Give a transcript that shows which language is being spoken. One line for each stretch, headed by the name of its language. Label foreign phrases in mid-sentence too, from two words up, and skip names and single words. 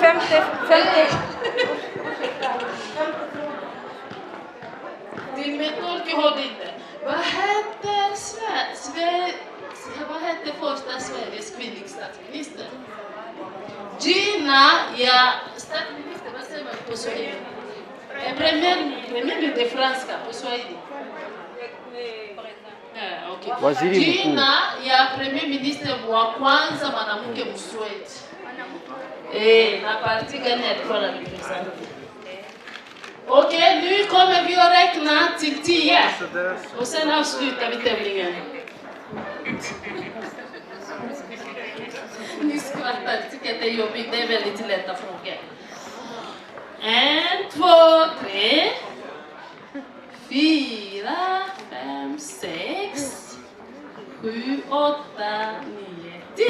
Swedish: 50. Din metolk har inte. Vad hette första Sveriges kvinnliga statsminister? Gina, ja, statsminister, vad säger man på Swahili? Premier de franska på Swahili. Okay.
Swahili: Waziri mkuu. Jina ya
English: Premier Minister
Swahili: wa kwanza mwanamke Msweti. Na parti gani alikuwa anarepresent?
Swedish: Okay, nu kommer vi att räkna till 10. Och sen avslutar vi tävlingen. Ni skrattar, tycker att det är jobbigt. Det är väldigt lätta frågor. 1, 2, 3, 4, 5, 6, 7, 8, 9, 10.